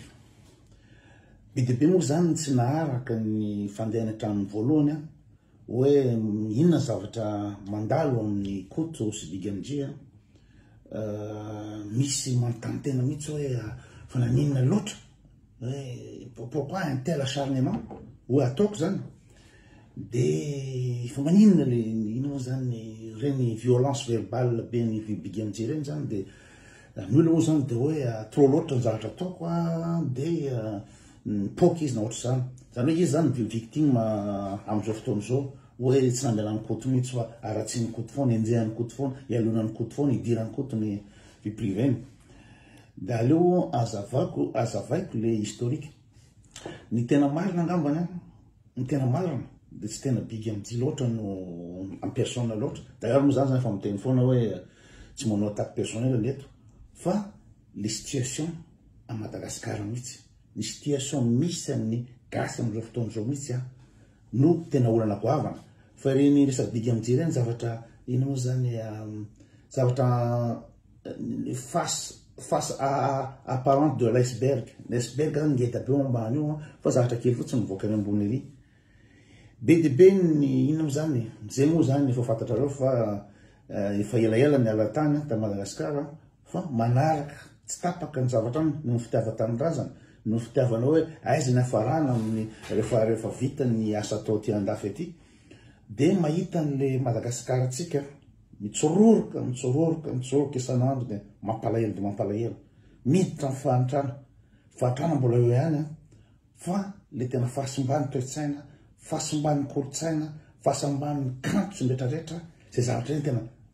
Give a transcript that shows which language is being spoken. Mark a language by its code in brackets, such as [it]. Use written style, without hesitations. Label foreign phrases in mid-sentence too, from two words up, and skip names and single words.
[mg] Bidibe moa zany tsy naharaka ny fandehana hatramin'ny voalohany hoe inona zavatra mandalo amin'ny koto sy bigamdria misy manontany mihitsy hoe fa naninona loatra hoe [fr] pourquoi un tel acharnement [mg] hoe ataoko zany de fa maninona le inona zany reny [fr] violence verbale [mg] be ny bigamdria reny zany de ny olona moa zany de hoe trop loatra ny zavatra ataoko de poky izy na ohatry zany zany hoe izy zany victime am'izao fotoana zao hoe tsy nandala ny koto mihitsy fa aratsy ny koto foana enjehany koto foana ialona ny koto foana idirany koto ny [fr] vie privée [mg] de aleo azavaiko [fr] le historique [mg] ny tena marina angambany ny tena marina de tsy tena bigamdia loatra no [fr] en personne [mg] loatra d'ailleurs moa zany fa miteny foana hoe tsy manao [fr] attaque personnelle [mg] leto fa [fr] les situations à Madagascar [mg] mihitsy ny situation misy amin'ny gasy am'izao fotoana zao mihitsy no tena olana goavana fa reny resaky bigamdia reny zavatra ino moa zany zavatra [fr] face apparente de l'iceberg [mg] zany ngeda be ambany io fa zavatra kely fotsiny mivoaka any ambony ery be de be ny ino moa zany zay moa zany efa fantatrareo fa efa elaela ny alatany ta Madagascar fa manaraka tsy tapaka ny zavatra no fitiava tanindrazana no fitiavana hoe aiza ny afarana amin'ny rehefa vita ny asa atao ty andafy aty de mahita an'le Madagascar atsika mitsororoka isan'andro de mampalahelo miditra ny fahantrana mbola eo ihany fa le tena fahasimbany toe-tsaina fahasimbany kolotsaina fahasimbany kanto sy rehetrarehetra zay zavatra eny tena